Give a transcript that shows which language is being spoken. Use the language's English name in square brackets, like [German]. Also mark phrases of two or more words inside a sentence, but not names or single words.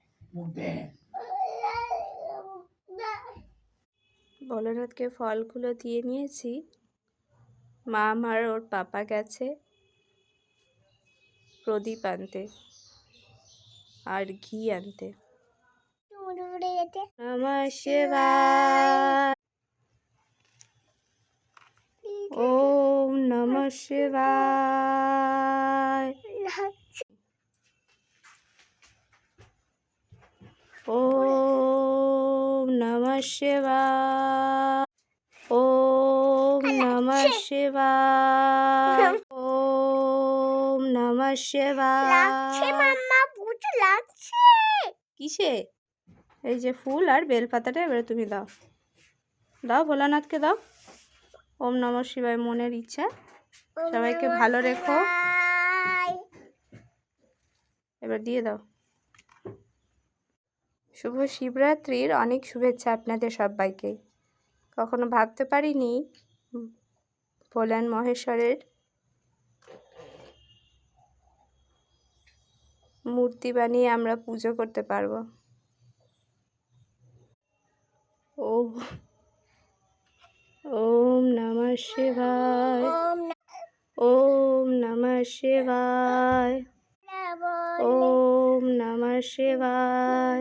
[Bangla] ভোলেনাথকে ফলগুলো দিয়ে নিয়েছি। মা আমার ওর পাপা গেছে প্রদীপ আনতে আর ঘি আনতে। [Sanskrit] নমঃ শিবায়। ওম নমঃ শিবায়। ওম নমঃ শিবায়। ওম নমঃ শিবায়। ওম নমঃ শিবায়। [Bangla] কিসে? এই যে ফুল আর বেলপাতাটা এবারে তুমি দাও, দাও ভোলানাথকে দাও। [Sanskrit] ওম নমঃ শিবায় [Bangla] মনের ইচ্ছা। সবাইকে ভালো রেখো। এবার দিয়ে দাও। শুভ শিবরাত্রির অনেক শুভেচ্ছা আপনাদের সবাইকে। কখনো ভাবতে পারিনি ভোলান মহেশ্বরের মূর্তি বানিয়ে আমরা পুজো করতে পারবো। [Sanskrit] ওম নমঃ শিবায়। ওম নমঃ শিবায়। ওম নমঃ শিবায়।